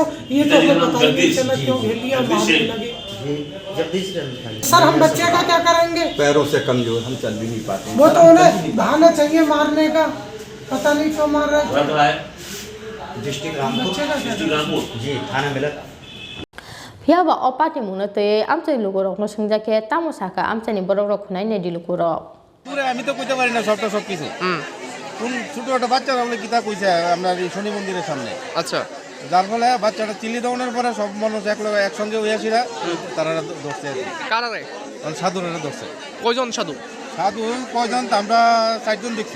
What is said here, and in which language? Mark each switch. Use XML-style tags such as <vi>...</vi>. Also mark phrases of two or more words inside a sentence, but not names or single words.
<hi>ये तो हमें पता ही नहीं चला क्यों घेर लिया, मारने लगे। सर हम बच्चे का क्या करेंगे? पैरों से कमजोर, हम चल भी नहीं पाते। वो तो उन्हें बहाना चाहिए मारने का, पता नहीं क्यों मार रहे थे। डिस्ट्रिक्ट रामपुर जी, थाना मिलत।</hi> <trp>फियाबा अपाटी मुंनो तैयै आमचाइ लुगरकनो सोंजाखे तामसाखा आमचाइनि बरक रखनाय नेदि लुगरक</trp> <bn>আমি তো কইতে পারি না সবটা সব কিছু। কোন ছোট একটা বাচ্চা আমরা কিতা কইছে আপনার এই শনি মন্দিরের সামনে। আচ্ছা, যার ফলে বাচ্চাটা চিল্লি দেওয়ানোর পরে সব মানুষ একসঙ্গে হইয়াছিলা, তারা ধরছে। কারা রে? সাধুরা ধরছে। কয়জন সাধু? সাধু কয়জন? আমরা 4 জন দেখছি।</bn>